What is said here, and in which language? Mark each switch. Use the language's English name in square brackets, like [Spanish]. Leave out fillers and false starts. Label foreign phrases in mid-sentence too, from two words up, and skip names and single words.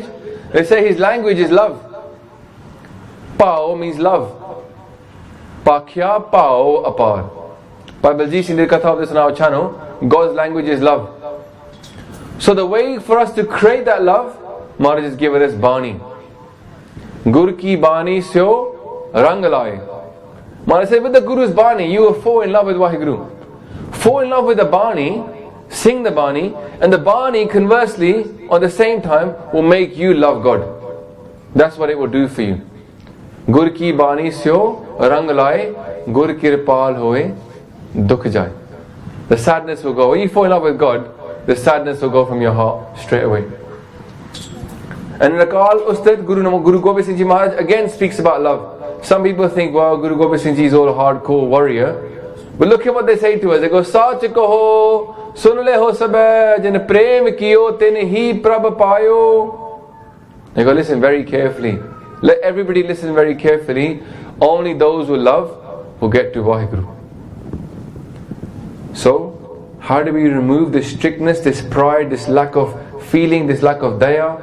[English] They say his language is love. Pao means love. [Punjabi] ਪਖਿਆ, ਪਾਓ, ਅਪਾਰ. [English] By Baljeet Singh did Katha of this on our channel. God's language is love. So the way for us to create that love, Maharaj has given us Bani. [Punjabi] ਗੁਰ ਕੀ ਬਾਣੀ ਸਿਉ ਰੰਗਲਾਇ. [English] Maharaj said, with the Guru's Bani, you will fall in love with Vaheguru. Fall in love with the Bani, sing the Bani, and the Bani, conversely, at the same time, will make you love God. That's what it will do for you. [Punjabi] ਗੁਰ ਕੀ ਬਾਣੀ ਸਿਉ ਰੰਗਲਾਇ, ਗੁਰ ਕਿਰਪਾਲ ਹੋਇ, ਦੁਖ ਜਾਇ. [English] The sadness will go. When you fall in love with God, the sadness will go from your heart straight away. And in the Akal Ustad, Guru Gobind Singh Ji Maharaj again speaks about love. Some people think, wow, Guru Gobind Singh Ji is all hardcore warrior. But look at what they say to us. They go, [Punjabi] ਸਾਚ ਕਹੋਂ, ਸੁਨ ਲੇ ਹੋ ਸਭੈ, ਜਿਨ ਪ੍ਰੇਮ ਕੀਓ, ਤਿਨ ਹੀ ਪ੍ਰਭ ਪਾਇਓ. [English] They go, listen very carefully. Let everybody listen very carefully. Only those who love will get to Vaheguru. So, how do we remove this strictness, this pride, this lack of feeling, this lack of daya?